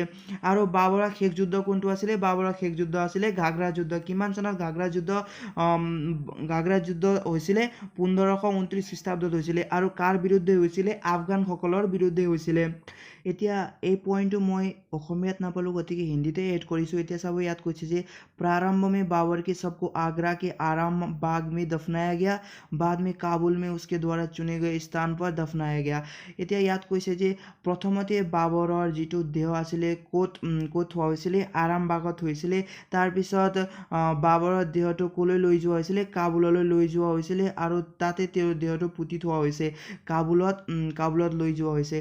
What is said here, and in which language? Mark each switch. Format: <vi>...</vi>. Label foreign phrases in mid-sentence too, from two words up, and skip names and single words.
<as>আৰু বাবৰৰ শেষ যুদ্ধ কোনটো আছিলে? বাবৰৰ শেষ যুদ্ধ আছিলে ঘাগৰা যুদ্ধ। কিমান চনত ঘাগৰা যুদ্ধ হৈছিলে? 1529 খ্ৰীষ্টাব্দত হৈছিলে। আৰু কাৰ বিৰুদ্ধে হৈছিলে? আফগানসকলৰ বিৰুদ্ধে হৈছিলে। এতিয়া এই পইণ্টটো মই অসমীয়াত নাপালোঁ, গতিকে হিন্দীতে এড কৰিছোঁ। এতিয়া চাব, ইয়াত কৈছে যে</as> <hi>प्रारंभ में बाबर के सबको आगरा के आराम बाग में दफनाया गया, बाद में काबुल में उसके द्वारा चुने गए स्थान पर दफनाया गया।</hi> <as>এতিয়া ইয়াত কৈছে যে প্ৰথমতে বাবৰৰ যিটো দেহ আছিলে ক'ত থোৱা হৈছিলে? আৰামবাগত হৈছিলে। তাৰপিছত বাবৰৰ দেহটো ক'লৈ লৈ যোৱা হৈছিলে? কাবুললৈ লৈ যোৱা হৈছিলে আৰু তাতে তেওঁৰ দেহটো পুতি থোৱা হৈছে। কাবুলত লৈ যোৱা হৈছে।</as>